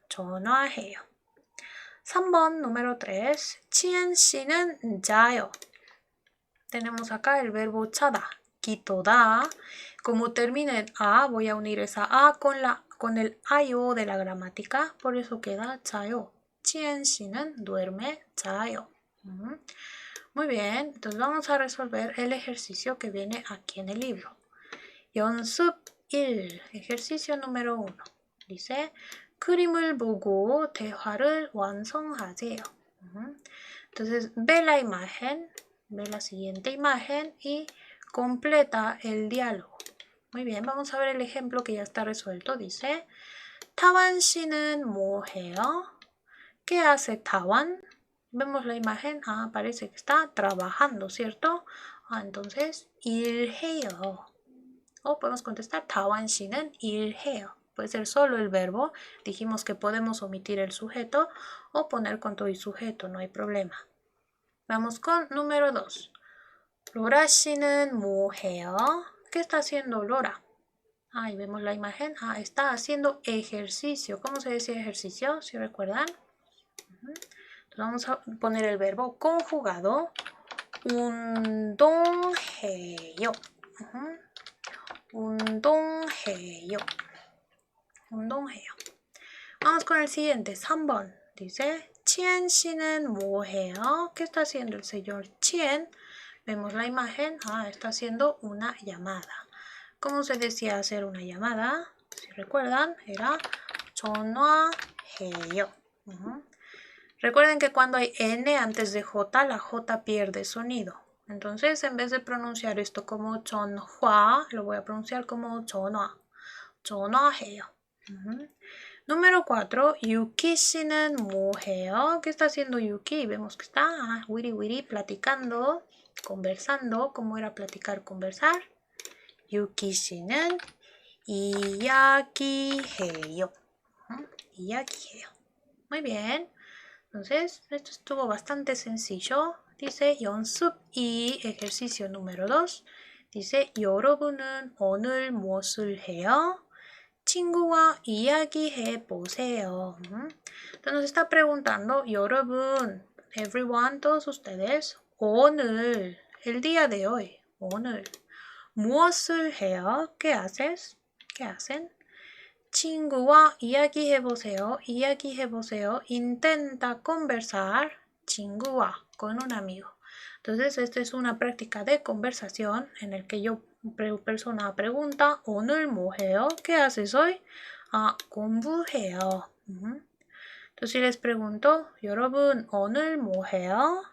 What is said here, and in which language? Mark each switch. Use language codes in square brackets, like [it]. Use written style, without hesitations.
[ko] 전화해요. 3번, [es] número 3. [ko] 치엔 씨는 자요. [es] Tenemos acá el verbo chada. Quito da. Como termina en a, voy a unir esa a con el ayo de la gramática. Por eso queda [ko] 자요. 치엔 씨는 [es] duerme, [ko] 자요. [es] Muy bien, entonces vamos a resolver el ejercicio que viene aquí en el libro. [ko] 연습 1, [es] ejercicio número 1. Dice, [ko] 그림을 보고 대화를 완성하세요. [es] Entonces, ve la imagen, ve la siguiente imagen y completa el diálogo. Muy bien, vamos a ver el ejemplo que ya está resuelto. Dice, [ko] 타완 씨는 뭐 해요? [es] ¿Qué hace Tawan? Vemos la imagen, parece que está trabajando, ¿cierto? Entonces, [ko] 일해요. [es] O podemos contestar, [ko] 타완 씨는 일해요. [es] Puede ser solo el verbo. Dijimos que podemos omitir el sujeto o poner con todo y sujeto, no hay problema. Vamos con número 2. [ko] 로라 씨는 뭐 해요? [es] ¿Qué está haciendo Lora? Ahí vemos la imagen. Está haciendo ejercicio. ¿Cómo se decía ejercicio? ¿Sí recuerdan? Vamos a poner el verbo conjugado. [ko] 운동해요. 운동해요. 운동해요. [es] Vamos con el siguiente. 3번. Dice, [ko] 치엔 씨는 뭐 해요? [es] ¿Qué está haciendo el señor Chien? Vemos la imagen. Está haciendo una llamada. ¿Cómo se decía hacer una llamada? Si recuerdan, era [ko] 전화해요. [es] Recuerden que cuando hay N antes de J, la J pierde sonido. Entonces, en vez de pronunciar esto como [ko] 전화, [es] lo voy a pronunciar como 전화. [ko] 전화해요. [es] Número 4. Yuki [ko] 씨는 뭐 해요? [es] ¿Qué está haciendo Yuki? Vemos que está wiri platicando, conversando. ¿Cómo era platicar, conversar? [ko] Yuki 씨는 이야기해요. 이야기해요. [es] Muy bien. Entonces, esto estuvo bastante sencillo. Dice [ko] 연습 2, [es] ejercicio número 2. Dice [ko] 여러분은 오늘 무엇을 해요? 친구와 이야기해 보세요. [es] Entonces nos está preguntando, [ko] 여러분, [en] everyone, [es] todos ustedes, [ko] 오늘, [es] el día de hoy, 오늘, [ko] 무엇을 해요? [es] ¿Qué haces? ¿Qué hacen? [ko] 친구와 이야기해보세요. 이야기해보세요. [es] Intenta conversar. [ko] 친구와, [es] con un amigo. Entonces, esta es una práctica de conversación en el que persona pregunta, [ko] 오늘 뭐 해요? [es] ¿Qué haces hoy? [ko] 공부해요. [es] Entonces, si les pregunto, [ko] 여러분, 오늘 뭐 해요?